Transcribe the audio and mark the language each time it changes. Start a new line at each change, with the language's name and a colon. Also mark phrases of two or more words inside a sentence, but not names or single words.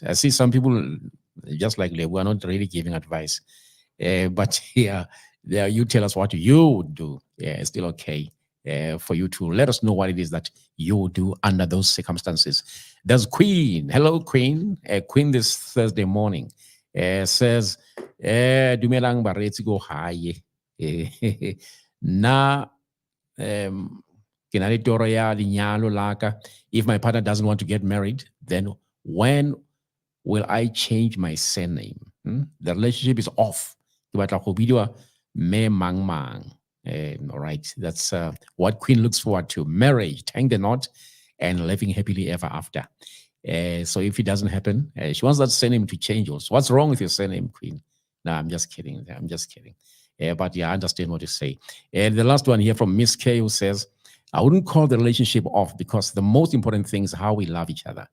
English: I see some people, just like Lebo, are not really giving advice. But yeah, you tell us what you would do. Yeah, it's still okay for you to let us know what it is that you would do under those circumstances. There's Queen. Hello, Queen. Queen this Thursday morning says,
Tswana: dumelang baretsi go haye. Na ke na le toro ya lenyalo la ka.
English: If my partner doesn't want to get married, then when will I change my surname? The relationship is off.
Tswana: Ke batla go bidiwa me mang mang.
English: All right, that's what Queen looks forward to: marriage, tying the knot, and living happily ever after. So if it doesn't happen, she wants that surname to change also. What's wrong with your surname, Queen? No, I'm just kidding. I'm just kidding. But yeah, I understand what you say. And the last one here from Miss K, who says, I wouldn't call the relationship off because the most important thing is how we love each other.